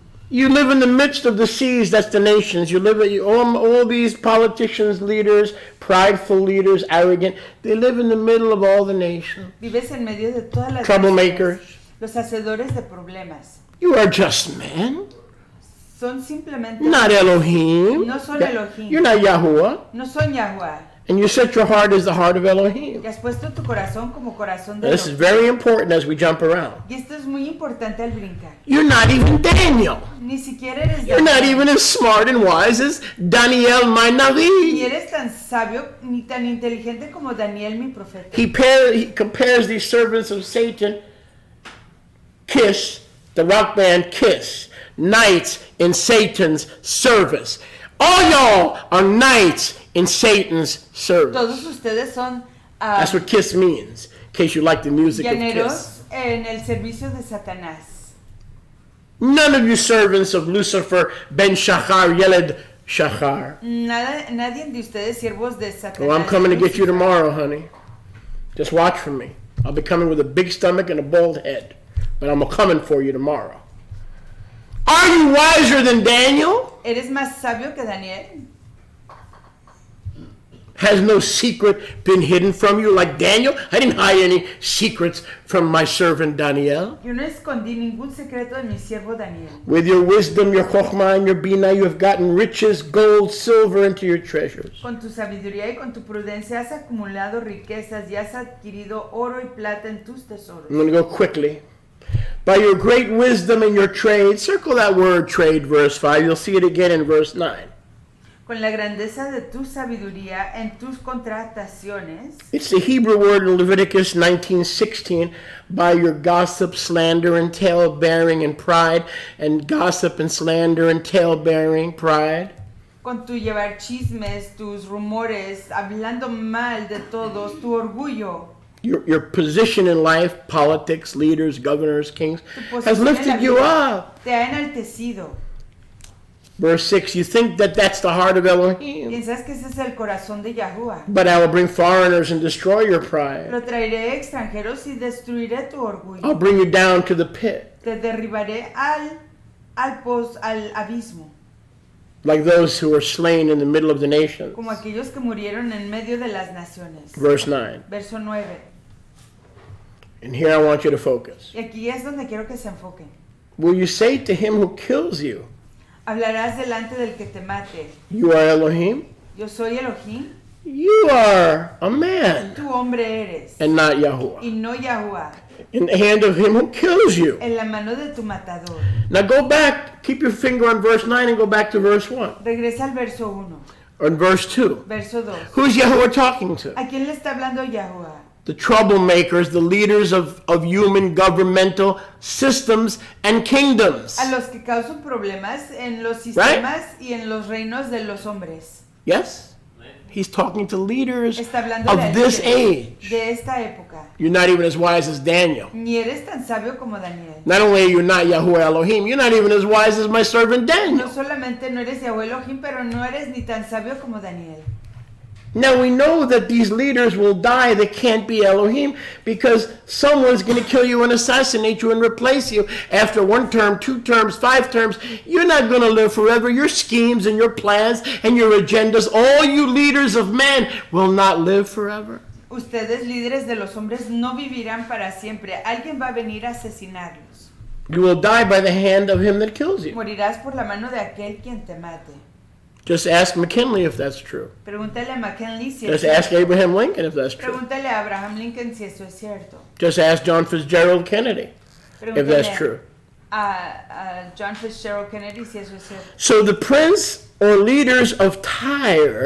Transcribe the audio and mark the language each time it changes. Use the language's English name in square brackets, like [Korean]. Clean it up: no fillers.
[English] You live in the midst of the seas, that's the nations. You live all these politicians, leaders, prideful leaders, arrogant. They live in the middle of all the nations. [Spanish] Vives en medio de todas las [English] Troublemakers. [Spanish] naciones, los hacedores de problemas. [English] You are just men, [Spanish] Son simplemente [English] not Elohim. [Spanish] No son Elohim. [English] You're not Yahuwah. [Spanish] no son Yahuwah. [English] And you set your heart as the heart of Elohim. [Spanish] Y has puesto tu corazón como corazón de [English] This is [Spanish] Elohim. [English] very important as we jump around. [Spanish] Y esto es muy importante al brincar. [English] You're not even Daniel. [Spanish] Ni siquiera eres [English] You're not even as smart and wise as Daniel, my [Spanish] Ni [Hebrew] Navi. [Spanish] eres tan sabio ni tan inteligente como Daniel, mi profeta. [English] He compares these servants of Satan, Kiss, the rock band Kiss, knights in Satan's service. All y'all are knights in Satan's service. [Spanish] Todos ustedes son [English] That's what Kiss means, in case you like the music of Kiss. [Spanish] llaneros en el servicio de Satanás. [English] None of you servants of Lucifer, Ben Shachar, Yeled Shachar. [Spanish] Nadie de ustedes siervos de Satanás. [English] Well, I'm coming to get you tomorrow, honey. Just watch for me. I'll be coming with a big stomach and a bald head. But I'm coming for you tomorrow. Are you wiser than Daniel? [Spanish] ¿Eres más sabio que Daniel? [English] Has no secret been hidden from you like Daniel? I didn't hide any secrets from my servant Daniel. [Spanish] Yo no escondí ningún secreto de mi siervo Daniel. [English] With your wisdom, your chokhmah, and your bina, you have gotten riches, gold, silver into your treasures. [Spanish] Con tu sabiduría y con tu prudencia has acumulado riquezas y has adquirido oro y plata en tus tesoros. [English] I'm going to go quickly. By your great wisdom and your trade, circle that word trade, verse 5. You'll see it again in verse 9. [Spanish] Con la grandeza de tu sabiduría en tus contrataciones. [English] It's the Hebrew word in Leviticus 19:16. By your gossip, slander, and tale-bearing and pride, and gossip and slander and tale-bearing pride. [Spanish] Con tu llevar chismes, tus rumores, hablando mal de todos, tu orgullo. [English] Your position in life, politics, leaders, governors, kings, [Spanish] Tu [English] has [Spanish] posición en la [English] lifted you [Spanish] vida [English] up. [Spanish] Te ha enaltecido. [English] Verse 6, you think that that's the heart of Elohim. [Spanish] Piensas que ese es el corazón de Yahuwah. [English] But I will bring foreigners and destroy your pride. [Spanish] Pero traeré extranjeros y destruiré tu orgullo. [English] I'll bring you down to the pit, [Spanish] Te derribaré al abismo, [English] like those who were slain in the middle of the nations. [Spanish] como aquellos que murieron en medio de las naciones. [English] Verse 9. [Spanish] Verso 9. [English] And here I want you to focus. [Spanish] Y aquí es donde quiero que se enfoquen. [English] Will you say to him who kills you, [Spanish] Hablarás delante del que te mate. [English] you are Elohim? [Spanish] Yo soy Elohim, [English] You are a man [Spanish] tú hombre eres, [English] and not Yahuwah. [Spanish] y no Yahuwah, [English] In the hand of him who kills you. [Spanish] en la mano de tu matador. [English] Now go back, keep your finger on verse 9 and go back to verse 1. [Spanish] Regresa al verso 1, [English] Or in verse 2. [Spanish] verso 2. [English] Who's Yahuwah talking to? [Spanish] ¿A quién le está hablando Yahuwah? [English] The troublemakers, the leaders of human governmental systems and kingdoms. [Spanish] A los que causan problemas en los sistemas y en los reinos de los hombres. [English] Yes? He's talking to leaders [Spanish] Está hablando [English] of this age. [Spanish] de esta época. [English] You're not even as wise as Daniel. [Spanish] Ni eres tan sabio como Daniel. [English] Not only are you not Yahuwah Elohim, you're not even as wise as my servant Daniel. [Spanish] No solamente no eres Yahuwah Elohim, pero no eres ni tan sabio como Daniel. [English] Now we know that these leaders will die that can't be Elohim because someone's going to kill you and assassinate you and replace you after 1 term, 2 terms, 5 terms. You're not going to live forever. Your schemes and your plans and your agendas, all you leaders of men will not live forever. [Spanish] Ustedes, líderes de los hombres, no vivirán para siempre. Alguien va a venir a asesinarlos. [English] You will die by the hand of him that kills you. [Spanish] Morirás por la mano de aquel quien te mate. [English] Just ask McKinley if that's true. [Spanish] Pregúntale a McKinley si [English] Just [Spanish] es [English] ask [Spanish] cierto. [English] Abraham Lincoln if that's true. [Spanish] Pregúntale a Abraham Lincoln si eso es cierto. [English] Just ask John Fitzgerald Kennedy if that's true. [Spanish] A John Fitzgerald Kennedy si eso es cierto. [English] So the prince or leaders of Tyre,